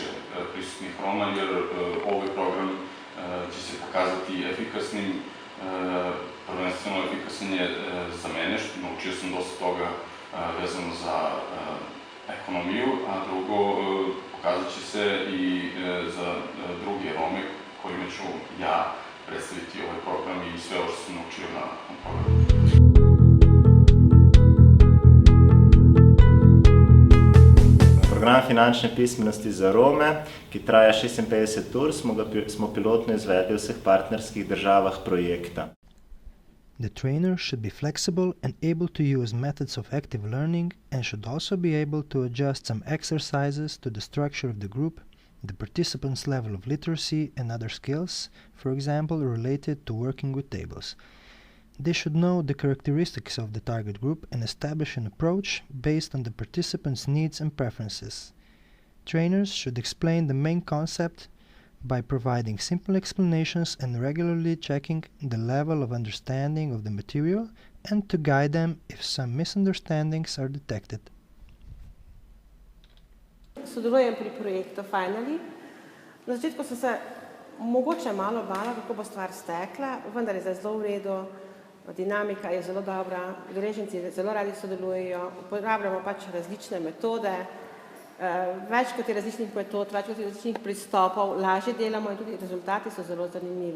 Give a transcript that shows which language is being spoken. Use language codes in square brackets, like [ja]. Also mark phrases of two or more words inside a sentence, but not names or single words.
[hr] prisutnih Roma, jer ovaj program će se pokazati efikasnim, prvenstveno efikasan je za mene, što naučio sam dosta toga vezano za ekonomiju, a drugo pokazat će se i za druge Rome kojima ću ja predstaviti ovaj program i sve ovo što sam naučio na programu. [sl] Program finančne pismenosti za Rome, ki traja 56 ur, smo pilotno izvedli v vseh partnerskih državah projekta. [en] The trainer should be flexible and able to use methods of active learning and should also be able to adjust some exercises to the structure of the group, the participants' level of literacy and other skills, for example, related to working with tables. They should know the characteristics of the target group and establish an approach based on the participants' needs and preferences. Trainers should explain the main concept by providing simple explanations and regularly checking the level of understanding of the material and to guide them if some misunderstandings are detected. [sl] Sodelujem pri projektu Finnaly. Na začetku sem se mogoče malo bala, kako bo stvar stekla, vendar je zdaj zelo v redu. Dinamika je zelo dobra, udeleženci zelo radi sodelujejo, uporabljamo pač različne metode, več kot je različnih metod, več kot je različnih pristopov, lažje delamo in tudi rezultati so zelo zanimivi.